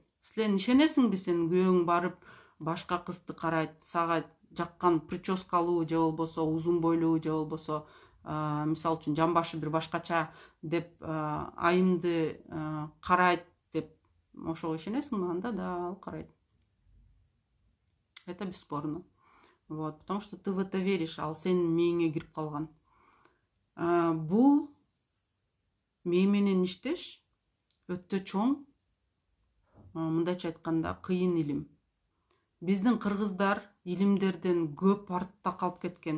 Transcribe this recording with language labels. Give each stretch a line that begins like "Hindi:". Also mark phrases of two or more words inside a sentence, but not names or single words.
Kyrgyz: Силер ишенесиңби, сенин күйөөң барып башка кызды карайт, сага жаккан прическалуу же болбосо узун бойлуу же болбосо мисалы үчүн жамбашы бир башкача деп айымды карайт деп ошого ишенесиңби? Анда да ал карайт.
Russian: Это бесспорно. Вот, потому что ты в это веришь,
Kyrgyz: ал сенин мээңе кирип калган. Бул мээ менен иштеш өтө чоң, мындайча айтканда, кыйын илим. Биздин кыргыздар илимдерден көп артта калып кеткен.